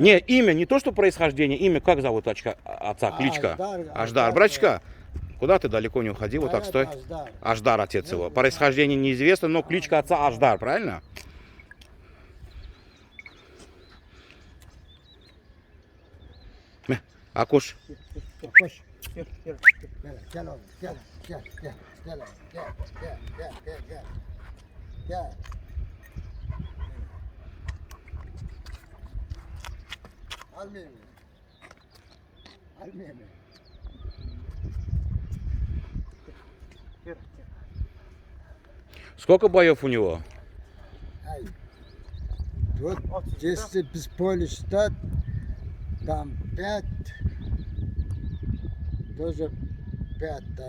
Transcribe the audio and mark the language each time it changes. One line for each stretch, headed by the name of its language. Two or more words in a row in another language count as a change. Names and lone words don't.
Russian: Не, имя, не то что происхождение, имя, как зовут отца, кличка? Аждар. Братчика, куда ты далеко не уходи, вот так стой. Аждар. Аждар отец его. Происхождение неизвестно, но кличка отца Аждар, правильно? Акуш.
Turkish: Koş. Gel, gel oğlum, gel, gel, gel, gel oğlum, gel, gel, gel, gel, gel. Gel. Almayayım mı? Almayayım mı?
Russian: Сколько боев у него? Ай. Вот если без поля считать, там 5, тоже 5, да.